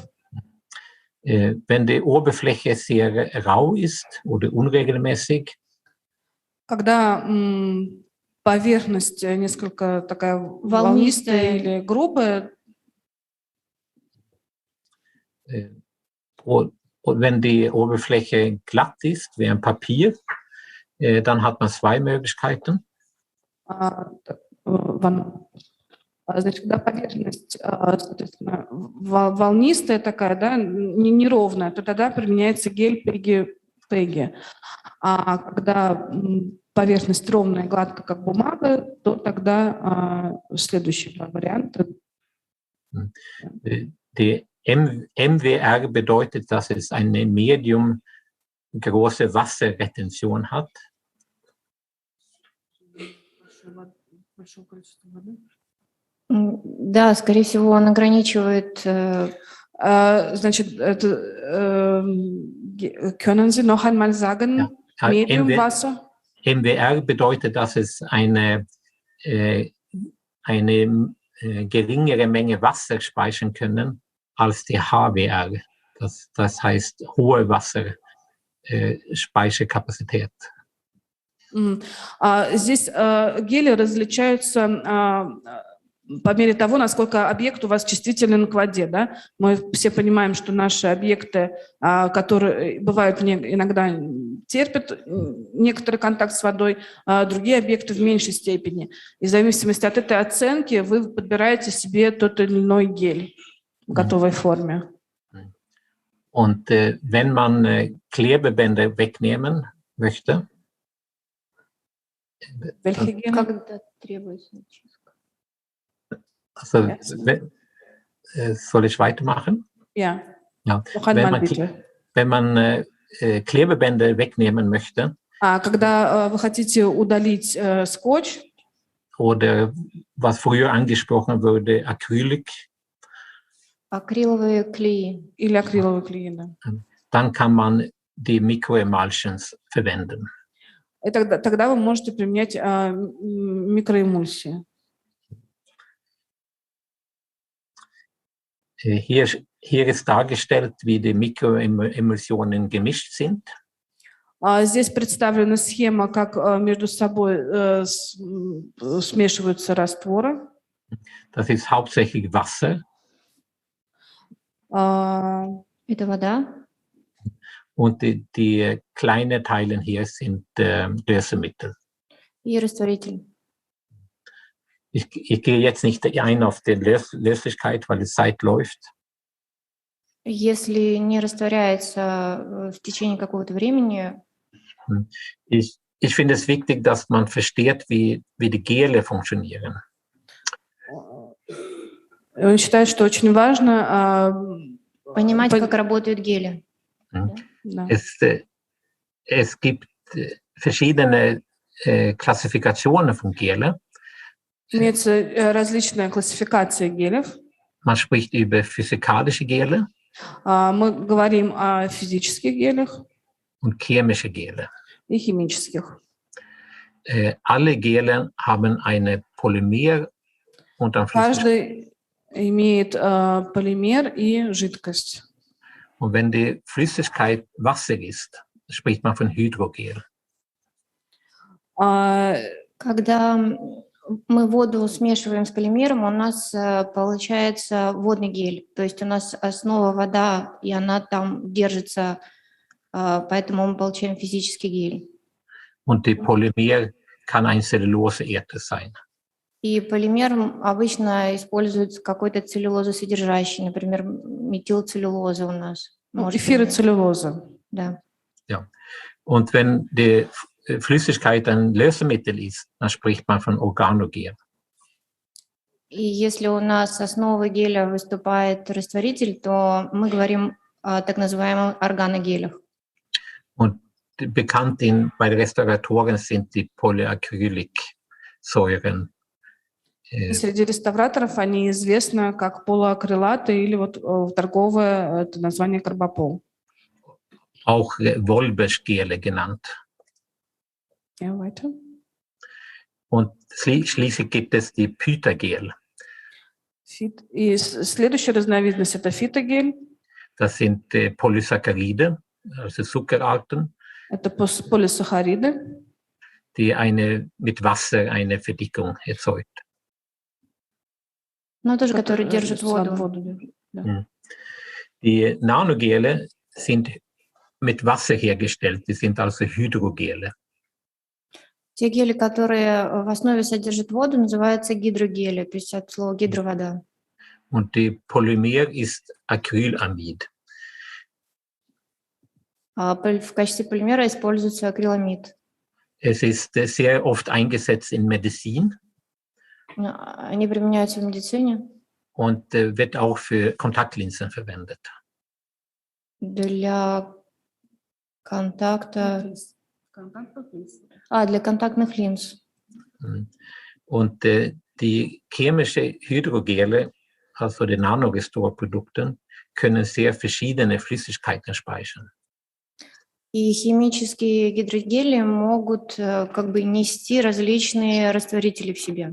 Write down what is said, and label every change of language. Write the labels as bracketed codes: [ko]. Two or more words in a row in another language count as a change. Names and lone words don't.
[de] Wenn die Oberfläche sehr rau ist oder unregelmäßig, [ru] когда поверхность несколько такая волнистая или грубая, [de] und wenn die Oberfläche glatt ist, wie ein Papier, dann hat man 2 Möglichkeiten. [ru] Значит, когда поверхность, соответственно, волнистая такая, да, неровная, то тогда применяется гель Пеги. А когда поверхность ровная, гладкая, как бумага, то тогда следующий вариант. [de] Die MWR bedeutet, dass es eine medium große Wasserretention hat. [ru] Да, скорее всего, он ограничивает... Значит, [de] können Sie noch einmal sagen, Ja, Mediumwasser? MWR bedeutet, dass es eine geringere Menge Wasser speichern können als die HWR. Das heißt hohe Wasserspeicherkapazität. [ru] Здесь гели различаются по мере того, насколько объект у вас чувствителен к воде. Да? Мы все понимаем, что наши объекты, которые бывают иногда терпят некоторый контакт с водой, а другие объекты в меньшей степени. И в зависимости от этой оценки вы подбираете себе тот или иной гель в готовой форме. [de] Und wenn man Klebebänder wegnehmen möchte, Welche Gele? [ru] Когда требуется очистка? [de] also, soll ich weitermachen? Ja. Ja. Noch einmal bitte. Wenn man Klebebänder wegnehmen möchte, [ru] когда вы хотите удалить скотч, [de] oder was früher angesprochen wurde, Acrylic, [ru] Акриловые клеи. или акриловые клеи, да. [de] dann kann man die Microemulsions verwenden. [ru] И тогда вы можете применять микроэмульсии. [de] Hier Hier ist dargestellt, wie die Mikroemulsionen gemischt sind. [ru] Здесь представлена схема, как между собой смешиваются растворы. [de] Das ist hauptsächlich Wasser. [ru] Это вода. [de] Und die kleinen Teile hier sind Lösemittel. [ru] И растворитель. [de] Ich gehe jetzt nicht ein auf die Löslichkeit, weil die Zeit läuft. [ru] Если не растворяется в течение какого-то времени. [de] Ich finde es wichtig, dass man versteht, wie die Gele funktionieren. [ru] Он считает, что очень важно понимать, как работают гели. Да. [de] Es gibt verschiedene Klassifikationen von Gele. [ru] Имеется различная классификация гелев. [de] Man spricht über physikalische Gele. [ru] Мы говорим о физических гелях [de] und chemische Gele. [ru] И химических. [de] Alle Gele haben eine Polymer und ein Flüssigkeit. [ru] Каждый имеет полимер и жидкость. [de] Und wenn die Flüssigkeit Wasser ist, spricht man von Hydrogel. [ru] Когда мы воду смешиваем с полимером, у нас получается водный гель. То есть у нас основа вода, и она там держится, поэтому мы получаем физический гель. [de] Und die Polymer kann ein Zelluloseether sein. [ru] И полимер обычно используется какой-то целлюлозосодержащий, например, метилцеллюлоза у нас. Эфироцеллюлоза. Да. [de] Ja. Und wenn die Flüssigkeit ein Lösemittel ist, dann spricht man von Organogel. [ru] И если у нас основой геля выступает растворитель, то мы говорим о так называемых органогелях. [de] Und bekannt bei Restauratoren sind die Polyacrylicsäuren. [ru] Среди реставраторов они известны как полуакрилаты или вот торговое это название карбопол. [de] Auch Wolbersgele genannt. Ja, weiter. Und schließlich gibt es die Pythagel. [ru] И следующая разновидность это фитогель. [de] Das sind Polysaccharide, also Zuckerarten. [ru] Это полисахариды. [de] Die mit Wasser eine Verdickung erzeugt. [ru] Но тоже, которые держат воду. Да. [de] Die Nanogele sind mit Wasser hergestellt, die sind also Hydrogele. [ru] Те гели, которые в основе содержат воду, называются гидрогели, то есть от слова гидровода. [de] Und die Polymer ist Acrylamid. [ru] В качестве полимера используется акриламид. [de] Es ist sehr oft eingesetzt in Medizin. [ru] Они применяются в медицине. [de] Und wird auch für Kontaktlinsen verwendet. [ru] Для контакта. Для контактных линз. [de] Und die chemische Hydrogele, also die Nanorestorprodukte, können sehr verschiedene Flüssigkeiten speichern. [ru] И химические гидрогели могут как бы нести различные растворители в себе.